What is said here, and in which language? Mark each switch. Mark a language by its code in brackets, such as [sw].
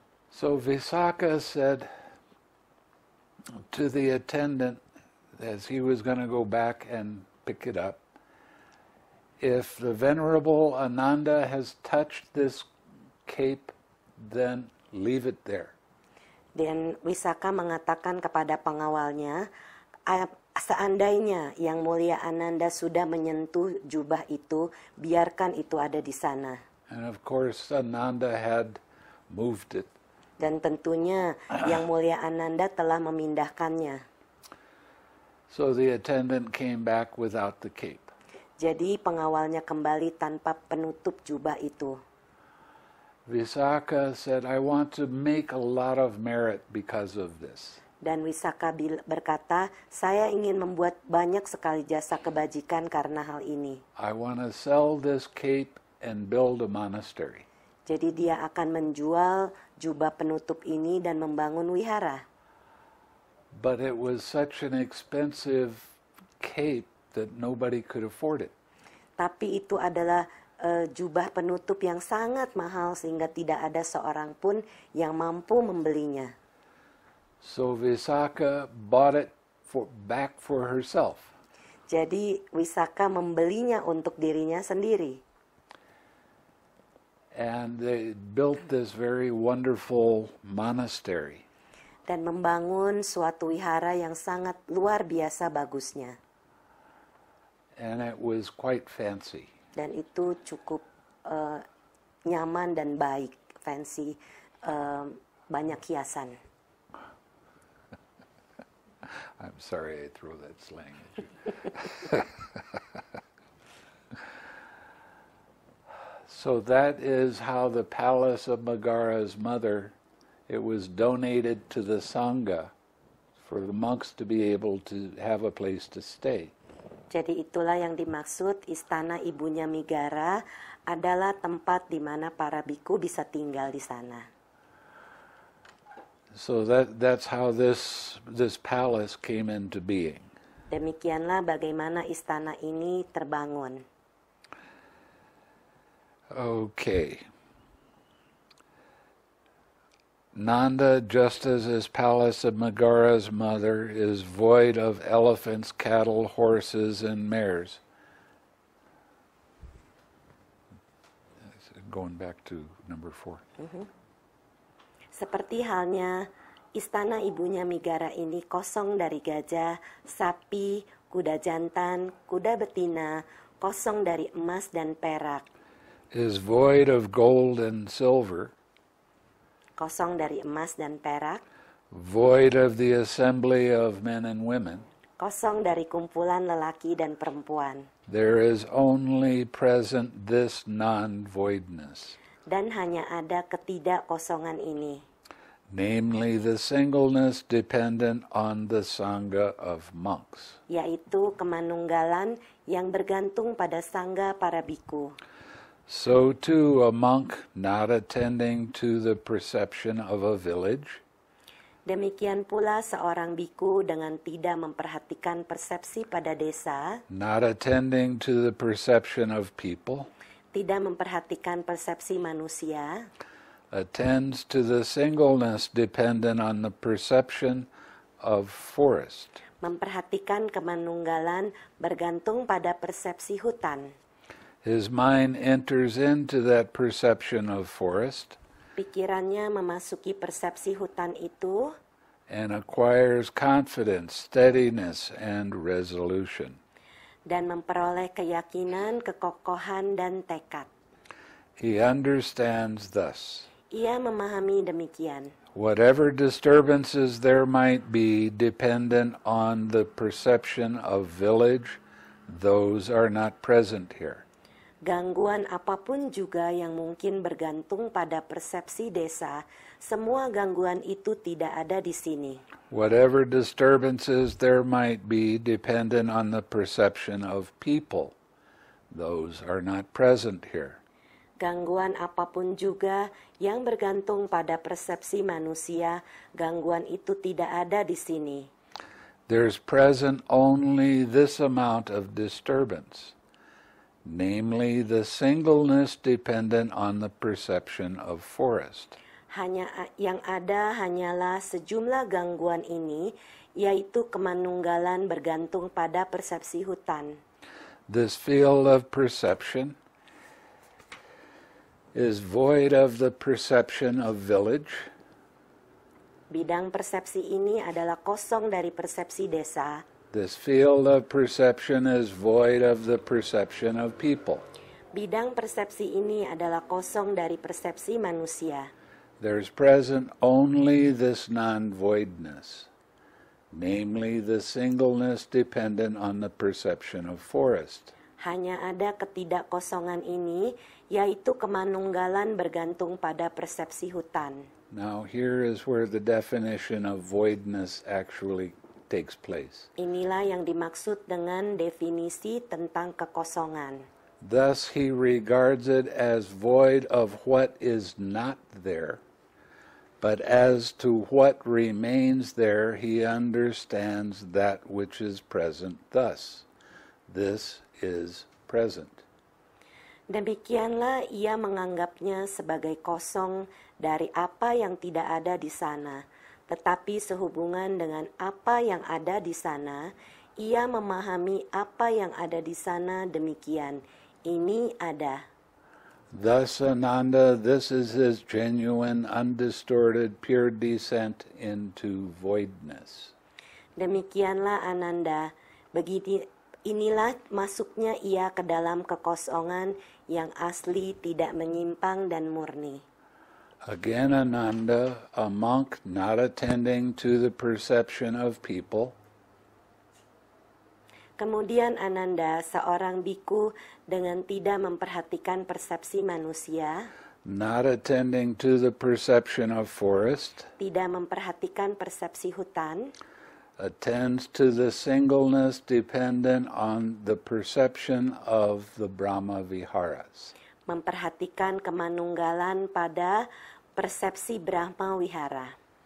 [en] So Visakha said to the attendant as he was going to go back and pick it up, if the Venerable Ananda has touched this cape, then leave it there. [id] Dan Wisaka mengatakan kepada pengawalnya, seandainya Yang Mulia Ananda sudah menyentuh jubah itu, biarkan itu ada di sana. [en] And of course Ananda had moved it. [id] Dan tentunya Yang Mulia Ananda telah memindahkannya. [en] So the attendant came back without the cape. [id] Jadi pengawalnya kembali tanpa penutup jubah itu. [en] Visakha said, I want to make a lot of merit because of this. [id] Dan Wisaka berkata, saya ingin membuat banyak sekali jasa kebajikan karena hal ini. [en] I want to sell this cape and build a monastery. [id] Jadi dia akan menjual jubah penutup ini dan membangun wihara. [en] But it was such an expensive cape that nobody could afford it. [id] Tapi itu adalah jubah penutup yang sangat mahal sehingga tidak ada seorang pun yang mampu membelinya. [en] So Visakha bought it back for herself. [id] Jadi Wisaka membelinya untuk dirinya sendiri. [en] And they built this very wonderful monastery. [id] Dan membangun suatu wihara yang sangat luar biasa bagusnya. [en] And it was quite fancy. [id] Dan itu cukup nyaman dan baik, fancy, banyak hiasan. [en] I'm sorry I throw that slang at you. So that is how the palace of Megara's mother, it was donated to the Sangha for the monks to be able to have a place to stay. [id] Jadi itulah yang dimaksud istana ibunya Megara adalah tempat di mana para biku bisa tinggal di sana. [en] So that's how this palace came into being. [id] Demikianlah bagaimana istana ini terbangun. [en] Okay. Nanda, just as his palace of Megara's mother is void of elephants, cattle, horses, and mares. Going back to number 4. [id] Seperti halnya istana ibunya Megara ini kosong dari gajah, sapi, kuda jantan, kuda betina, kosong dari emas dan perak. [en] Is void of gold and silver. [id] Kosong dari emas dan perak. [en] Void of the assembly of men and women. [id] Kosong dari kumpulan lelaki dan perempuan. [en] There is only present this non-voidness. [id] Dan hanya ada ketidakkosongan ini. [en] Namely the singleness dependent on the Sangha of monks. [id] Yaitu kemanunggalan yang bergantung pada sangga para biku. [en] So too a monk not attending to the perception of a village. [id] Demikian pula seorang biku dengan tidak memperhatikan persepsi pada desa. [en] Not attending to the perception of people. [id] Tidak memperhatikan persepsi manusia. [en] Attends to the singleness dependent on the perception of forest. [id] Memperhatikan kemanunggalan bergantung pada persepsi hutan. [en] His mind enters into that perception of forest. [id] Pikirannya memasuki persepsi hutan itu. [en] And acquires confidence, steadiness, and resolution. [id] Dan memperoleh keyakinan, kekokohan, dan tekad. [en] He understands thus. [id] Ia memahami demikian. [en] Whatever disturbances there might be dependent on the perception of village, those are not present here. [id] Gangguan apapun juga yang mungkin bergantung pada persepsi desa, semua gangguan itu tidak ada di sini. [en] Whatever disturbances there might be dependent on the perception of people, those are not present here. [id] Gangguan apapun juga yang bergantung pada persepsi manusia, gangguan itu tidak ada di sini. [en] There's present only this amount of disturbance, namely the singleness dependent on the perception of forest. [id] Yang ada hanyalah sejumlah gangguan ini, yaitu kemanunggalan bergantung pada persepsi hutan. [en] This field of perception is void of the perception of village. [id] Bidang persepsi ini adalah kosong dari persepsi desa. [en] This field of perception is void of the perception of people. [id] Bidang persepsi ini adalah kosong dari persepsi manusia. [en] There's present only this non-voidness, namely the singleness dependent on the perception of forest. [id] Hanya ada ketidakkosongan ini, yaitu kemanunggalan bergantung pada persepsi hutan. [en] Now here is where the definition of voidness actually takes place. [id] Inilah yang dimaksud dengan definisi tentang kekosongan. [en] Thus he regards it as void of what is not there, but as to what remains there he understands that which is present thus. This is present. [id] Demikianlah ia menganggapnya sebagai kosong dari apa yang tidak ada di sana, tetapi sehubungan dengan apa yang ada di sana, ia memahami apa yang ada di sana demikian. Ini ada. [en] Thus, Ananda, this is his genuine, undistorted, pure descent into voidness. [id] Demikianlah Ananda, inilah masuknya ia ke dalam kekosongan yang asli, tidak menyimpang dan murni. [en] Again, Ananda, a monk not attending to the perception of people, [id] kemudian Ananda, seorang biku dengan tidak memperhatikan persepsi manusia, [en] not attending to the perception of forest, [id] tidak memperhatikan persepsi hutan, [en] attends to the singleness dependent on the perception of the Brahma Viharas. [id] memperhatikan kemanunggalan pada persepsi Brahma Wihara.